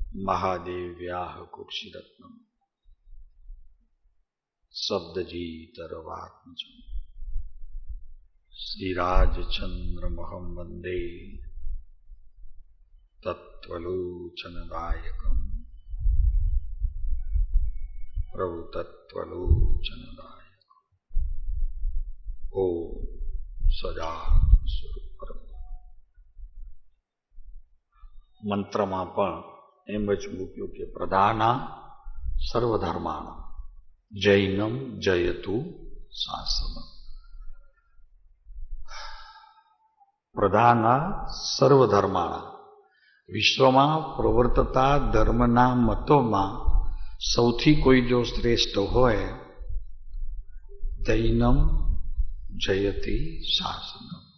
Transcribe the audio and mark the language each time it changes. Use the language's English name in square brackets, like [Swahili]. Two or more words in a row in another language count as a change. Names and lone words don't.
[Sanskrit] महादेव्याः कुक्षिरत्नम् शब्दजीतरवात्मजम् श्रीराजचन्द्रमहं वन्दे तत्त्वलोचनदायकम् प्रभु तत्त्वलोचनदायकम्। ओम सदानंद स्वरूप परम। [Gujarati] મંત્રમાં પણ એમ જ મૂક્યું કે [Sanskrit] प्रधाना सर्वधर्माणा जैनम जयतु शासनम। प्रधाना सर्वधर्माणा, [Gujarati] વિશ્વમાં પ્રવર્તતા ધર્મના મતોમાં સૌથી કોઈ જો શ્રેષ્ઠ હોય, [Sanskrit] जैनम जयति शासनम।